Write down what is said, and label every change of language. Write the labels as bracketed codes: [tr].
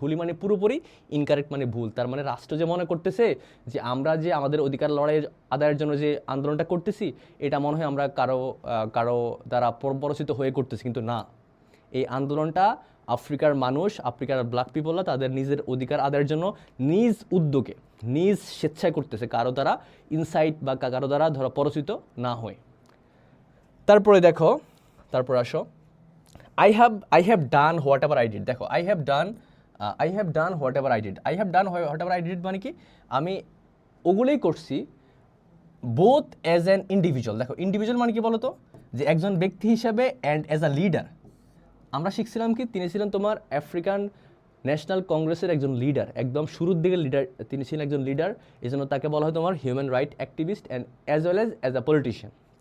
[bn] হুলি মানে পুরোপুরি, ইনকারেক্ট মানে ভুল। তার মানে রাষ্ট্র যে মনে করতেছে যে আমরা যে আমাদের অধিকার লড়াইয়ের আদায়ের জন্য যে আন্দোলনটা করতেছি, এটা মনে হয় আমরা কারো দ্বারা পরিচিত হয়ে করতেছি, কিন্তু না, এই আন্দোলনটা আফ্রিকার মানুষ, আফ্রিকার ব্ল্যাক পিপলরা তাদের নিজের অধিকার আদায়ের জন্য নিজ উদ্যোগে, নিজ স্বেচ্ছায় করতেছে, কারো দ্বারা ইনসাইট বা কারো দ্বারা ধরো পরিচিত না হয়। তারপরে দেখো, তারপর আসো, [en] I have done whatever I did। [bn] দেখো [en] I have done whatever I did। whatever I did [bn] মানে কি, আমি ওগুলোই করছি [en] Both as an individual. [bn] দেখো ইন্ডিভিজুয়াল মানে কি বলতো, যে একজন ব্যক্তি হিসাবে [en] And as a leader. [bn] আমরা শিখছিলাম কি, তিনি ছিলেন তোমার আফ্রিকান ন্যাশনাল কংগ্রেসের একজন লিডার, একদম শুরুর দিকে লিডার, তিনি ছিলেন একজন লিডার, এই জন্য তাকে বলা হয় তোমার human right activist [en] And as well as a politician.